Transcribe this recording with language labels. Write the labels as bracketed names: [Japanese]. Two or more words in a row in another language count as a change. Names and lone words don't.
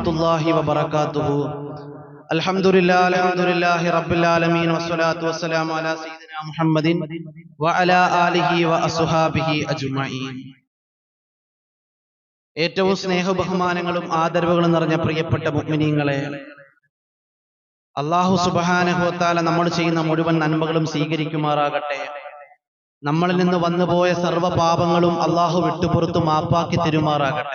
[Arabic] الله وبركاته. الحمد لله رب العالمين والصلاة والسلام على سيدنا محمد وعلى آله وأصحابه أجمعين. [Malayalam] ഏറ്റവും സ്നേഹബഹുമാനങ്ങളും ആദരവുകളും നിറഞ്ഞ പ്രിയപ്പെട്ട മുഅ്മിനീങ്ങളെ, [Arabic] الله سبحانه وتعالى [Malayalam] നമ്മൾ ചെയ്യുന്ന മുഴുവൻ നന്മകളും സ്വീകരിക്കുമാറാകട്ടെ. നമ്മളിൽ നിന്ന് വന്നുപോയ സർവ്വ പാപങ്ങളും അല്ലാഹു വിട്ടുപുറത്തു മാപ്പാക്കി തരുമാറാകട്ടെ.